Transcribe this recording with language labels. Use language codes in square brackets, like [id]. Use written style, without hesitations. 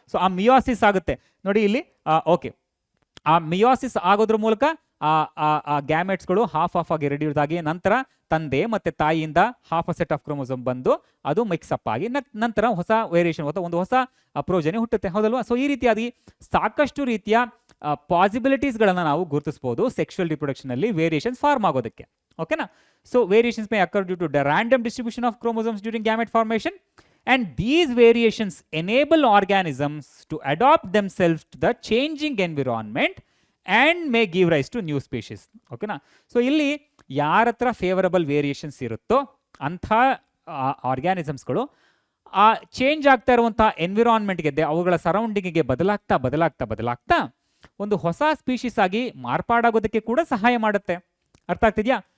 [kn] So ಆ meiosis ಆಗುತ್ತೆ ನೋಡಿ ಇಲ್ಲಿ. ಓಕೆ, ಆ ಮಿಯೋಸಿಸ್ ಆಗೋದ್ರ ಮೂಲಕ ಆ ಗ್ಯಾಮೆಟ್ಸ್ಗಳು ಹಾಫ್ ಆಗಿ ರೆಡ್ಯೂಸ್ ಆಗಿ ನಂತರ ತಂದೆ ಮತ್ತೆ ತಾಯಿಯಿಂದ half a set of chromosome ಬಂದು ಅದು ಮಿಕ್ಸ್ ಅಪ್ ಆಗಿ ನಂತರ ಹೊಸ ವೇರಿಯೇಷನ್ ಅಥವಾ ಒಂದು ಹೊಸ ಪ್ರೋಜನಿ ಹುಟ್ಟುತ್ತೆ, ಹೌದಲ್ವಾ. ಸೊ ಈ ರೀತಿಯಾಗಿ ಸಾಕಷ್ಟು ರೀತಿಯ ಪಾಸಿಬಿಲಿಟೀಸ್ಗಳನ್ನು ನಾವು ಗುರುತಿಸಬಹುದು ಸೆಕ್ಷುವಲ್ ರಿಪ್ರೊಡಕ್ಷನ್ ಅಲ್ಲಿ ವೇರಿಯೇಷನ್ಸ್ ಫಾರ್ಮ್ ಆಗೋದಕ್ಕೆ, ಓಕೆನಾ. [en] So variations may occur due to the random distribution of chromosomes during gamete formation and these variations enable organisms to adapt themselves to the changing environment and may give rise to new species, ಓಕೆನಾ. [kn] So ಇಲ್ಲಿ ಯಾರ ಹತ್ರ favourable variations ಇರುತ್ತೋ ಅಂಥ ಆರ್ಗ್ಯಾನಿಸಮ್ಸ್ಗಳು ಆ change ಆಗ್ತಾ ಇರುವಂಥ ಎನ್ವಿರಾನ್ಮೆಂಟ್ಗೆ ಅವುಗಳ ಸರೌಂಡಿಂಗಿಗೆ ಬದಲಾಗ್ತಾ ಒಂದು ಹೊಸ ಸ್ಪೀಶೀಸ್ ಆಗಿ ಮಾರ್ಪಾಡಾಗೋದಕ್ಕೆ ಕೂಡ ಸಹಾಯ ಮಾಡುತ್ತೆ. ಅರ್ಥ ಆಗ್ತಿದ್ಯಾ.